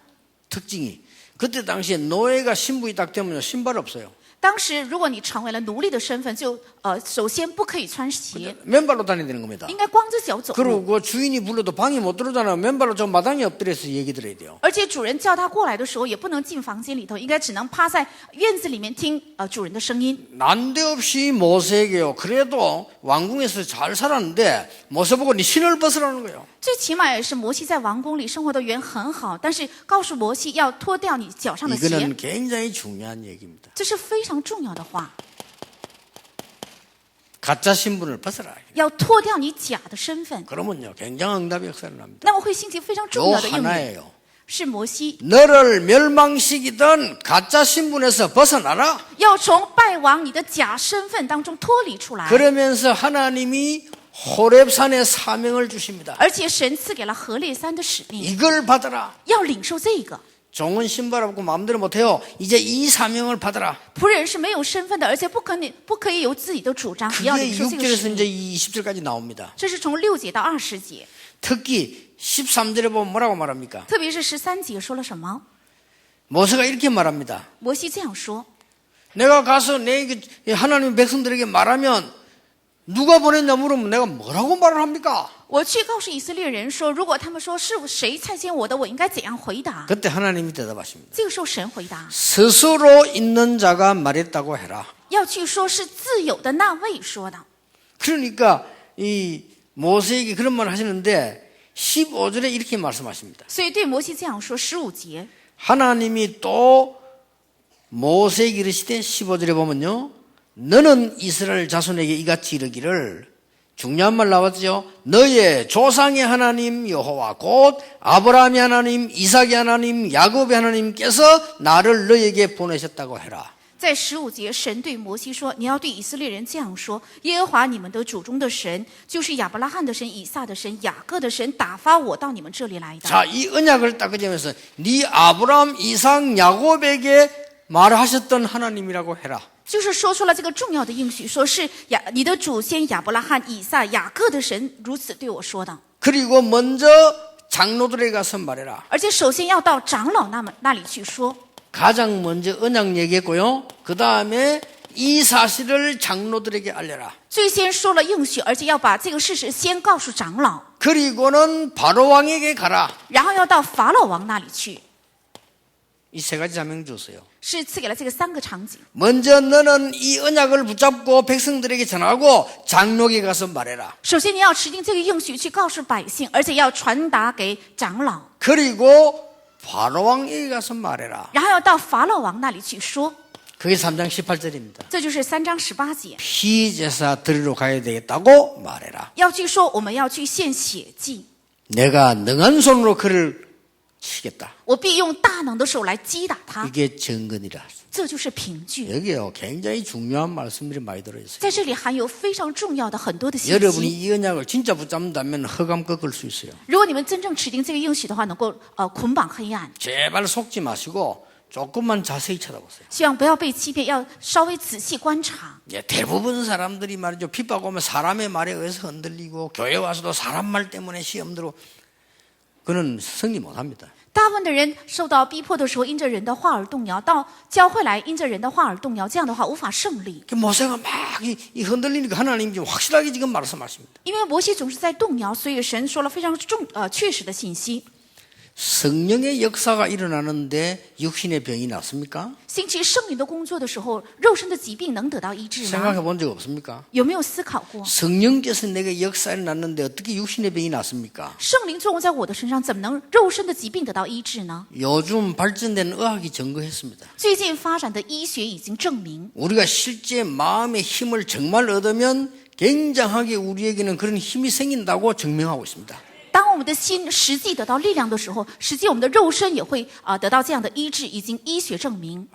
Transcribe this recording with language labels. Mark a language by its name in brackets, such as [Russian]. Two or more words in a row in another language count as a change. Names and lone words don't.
[Korean] 특징이 그때 당시에 노예가 신분이 딱 되면 신발 없어요. [Chinese] 当时，如果你成为了奴隶的身份，就首先不可以穿鞋， [Korean] 맨발로 다녀야 되는 겁니다. [Chinese] 应该光着脚走路。 [Korean] 그리고 주인이 불러도 방에 못 들어오잖아요. 맨발로 저 마당에 엎드려서 얘기 들어야 돼요. [Chinese] 而且主人叫他过来的时候，也不能进房间里头，应该只能趴在院子里面听主人的声音。 [Korean] 난데없이 모세에게요. 그래도 왕궁에서 잘 살았는데 모세 보고 네 신을 벗으라는 거예요. [Chinese] 最起码也是摩西在王宫里生活的缘很好，但是告诉摩西要脱掉你脚上的鞋， [Korean] 이거는 굉장히 중요한 얘기입니다. [Chinese] 这是非常重要的话。 [Korean] 가짜 신분을 벗어라. [Chinese] 要脱掉你假的身份， [Korean] 그러면요 굉장한 응답의 역사를 납니다. [Chinese] 那么会兴起非常重 [Korean] 요 [Chinese] 要的应允。 [Korean] 하나예요. [Chinese] 是摩西 [Korean] 너를 멸망시키던 가짜 신분에서 벗어나라. [Chinese] 要从败亡你的假身份当中脱离出来， [Korean] 그러면서 하나님이 호렙산의 사명을 주십니다. [Chinese] 而且神赐给了何烈山的使命， [Korean] 이걸 받아라. [Chinese] 要领受这个。 [Korean] 종은 신발하고 마음대로 못해요. 이제 이 사명을 받아라. [Chinese] 仆人是没有身份的，而且不可以有自己的主张，你要 [Korean] 그게 [Chinese] 领受这个使 [Korean] 6절에서 이제 [Chinese] 命。 [Korean] 20절까지 나옵니다. [Chinese] 这是从6节到20节， [Korean] 특히 13절에 보면 뭐라고 말합니까? [Chinese] 特别是13节说了什么？ [Korean] 모세가 이렇게 말합니다. [Chinese] 摩西这样说： [Korean] 내가 가서 내 하나님 백성들에게 말하면 누가 보냈냐 물으면 내가 뭐라고 말을 합니까? [Chinese] 我去告诉以色列人说，如果他们说是谁差遣我的，我应该怎样回答？ [Korean] 그때 하나님이 대답하십니다. [Chinese] 这个时候神回答： [Korean] 스스로 있는 자가 말했다고 해라. [Chinese] 要去说是自有的那位说的。 [Korean] 그러니까 이 모세에게 그런 말을 하시는데 15절에 이렇게 말씀하십니다. [Chinese] 所以对摩西这样说，15节 [Korean] 하나님이 또 모세에게 이르시되 15절에 보면요. 너는 이스라엘 자손에게 이같이 이르기를 중요한 말 나왔죠. 너의 조상의 하나님 여호와 곧 아브라함의 하나님 이삭의 하나님 야곱의 하나님께서 나를 너에게 보내셨다고 해라. [Chinese] 在15节，神对摩西说：“你要对以色列人这样说：耶和华你们的祖宗的神，就是亚伯拉罕的神、以撒的神、雅各的神，打发我到你们这里来的。” [Korean] 자, 이 언약을 딱 그자면서 네 아브라함 이삭 야곱에게 말하셨던 하나님이라고 해라. [Chinese] 就是说出了这个重要的应许，说是你的祖先亚伯拉罕、以撒、雅各的神如此对我说的。 [Korean] 그리고 먼저 장로들에게 가서 말해라. [Chinese] 而且首先要到长老那里去说， [Korean] 가장 먼저 언약 얘기했고요. 그 다음에 이 사실을 장로들에게 알려라. [Chinese] 最先说了应许，而且要把这个事实先告诉长老， [Korean] 그리고는 바로 왕에게 가라. [Chinese] 然后要到法老王那里去， [Korean] 이 세 가지 사명 줬어요. [Chinese] 是赐给了这个3个场景。 [Korean] 먼저 너는 이 언약을 붙잡고 백성들에게 전하고 장로에게 가서 말해라. [Chinese] 首先你要持定这个应许去告诉百姓，而且要传达给长老， [Korean] 그리고 바로 왕에게 가서 말해라. [Chinese] 然后要到法老王那里去说。 [Korean] 그게 3장 18절입니다. [Chinese] 这就是3章18节， [Korean] 피제사 드리러 가야 되겠다고 말해라. [Chinese] 要去说我们要去献血祭， [Korean] 내가 능한 손으로 그를 치겠다. [Chinese] 我必用大能的手来击打他， [Korean] 이게 정근이라. [Chinese] 这就是凭据。 [Korean] 여기요 굉장히 중요한 말씀들이 많이 들어있어요. [Chinese] 在这里含有非常重要的很多的信 [Korean] 여러분이 [Chinese] 息。 [Korean] 이 언약을 진짜 붙잡는다면 허감 꺾을 수 있어요. [Chinese] 如果你们真正持定这个应许的话，能够捆绑黑暗。 [Korean] 제발 속지 마시고 조금만 자세히 쳐다보세요. [Chinese] 希望不要被欺骗，要稍微仔细观察。 [Korean] 예, 대부분 사람들이 말이죠. 핍박 오면 사람의 말에 의해서 흔들리고 교회 와서도 사람 말 때문에 시험 들어 그는 승리 못합니다. [Chinese] 大部分的人受到逼迫的时候，因着人的话而动摇；到教会来，因着人的话而动摇，这样的话无法胜利。 [Korean] 모세가 막 이 흔들리니까 하나님이 지금 확실하게 지금 말씀하십니다. [Chinese] 因为摩西总是在动摇，所以神说了非常确实的信息。 [Korean] 성령의 역사가 일어나는데 육신의 병이 낫습니까? [Chinese] 兴起圣灵的工作的时候，肉身的疾病能得到医治吗？ [Korean] 생각해 본 적 없습니까? [Chinese] 有没有思考过？ [Korean] 성령께서 내게 역사에 났는데 어떻게 육신의 병이 낫습니까? [Chinese] 圣灵作用在我的身上，怎么能肉身的疾病得到医治呢？ [Korean] 요즘 발전된 의학이 증거했습니다. [Chinese] 最近发展的医学已经证明， [Korean] 우리가 실제 마음의 힘을 정말 얻으면 굉장하게 우리에게는 그런 힘이 생긴다고 증명하고 있습니다. [Chinese] 当我们的心实际得到力量的时候，实际我们的肉身也会得到这样的医治，已经医学证明。